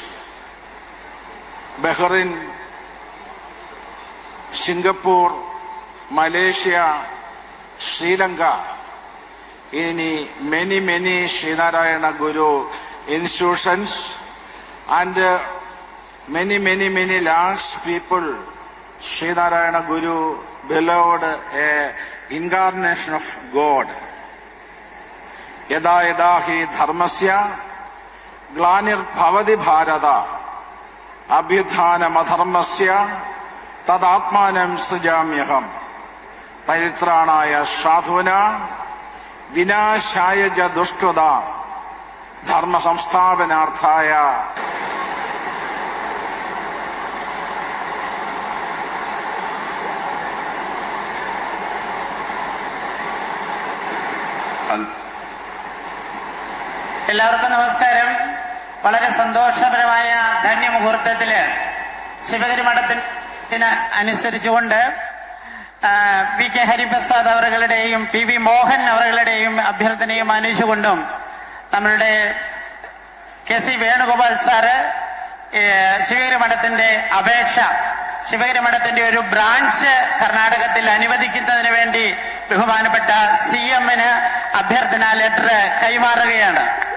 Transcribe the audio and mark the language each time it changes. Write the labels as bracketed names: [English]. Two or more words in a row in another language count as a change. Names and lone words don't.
[English] Bahrain, Singapore, Malaysia, Sri Lanka, in many Srinarayana Guru institutions, and many lakhs people Srinarayana Guru beloved a incarnation of God. [Sanskrit] यदा यदा हि धर्मस्य ग्लानिर्भवति भारत अभ्युत्थानम् अधर्मस्य तदात्मानं सृजाम्यहम् परित्राणाय साधूनां विनाशाय च दुष्कृताम् धर्मसंस्थापनार्थाय. [Malayalam] എല്ലാവർക്കും നമസ്കാരം. വളരെ സന്തോഷപരമായ ധന്യമുഹൂർത്തത്തില് ശിവഗിരി മഠത്തിന് അനുസരിച്ചുകൊണ്ട് വി കെ ഹരിപ്രസാദ് അവരുടെയും പി വി മോഹൻ അവരുടെയും അഭ്യർത്ഥനയും മാനിച്ചുകൊണ്ടും നമ്മളുടെ കെ സി വേണുഗോപാൽ സാറ് ശിവഗിരി മഠത്തിന്റെ അപേക്ഷ, ശിവഗിരി മഠത്തിന്റെ ഒരു ബ്രാഞ്ച് കർണാടകത്തിൽ അനുവദിക്കുന്നതിന് വേണ്ടി ബഹുമാനപ്പെട്ട CM-ന് അഭ്യർത്ഥന ലെറ്റർ കൈമാറുകയാണ്.